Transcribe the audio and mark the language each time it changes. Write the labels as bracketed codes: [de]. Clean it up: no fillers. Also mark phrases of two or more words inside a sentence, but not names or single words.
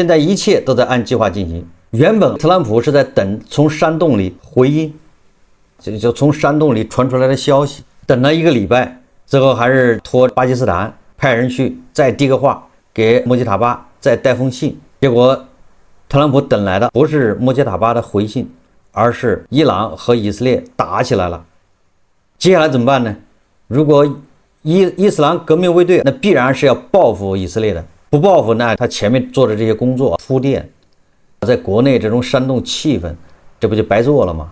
[zh] 現在一切都在按計劃進行。原本特朗普是在等從山洞裡回音，就從山洞裡傳出來的消息，等了1個禮拜，最後還是托巴基斯坦派人去再遞個話給穆吉塔巴，再帶封信。結果特朗普等來的不是穆吉塔巴的回信，而是伊朗和以色列打起來了。接下來怎麼辦呢？如果伊斯蘭革命衛隊那必然是要報復以色列的，不報復那他前面做的這些工作鋪墊，在國內這種煽動氣氛，這不就白做了嗎？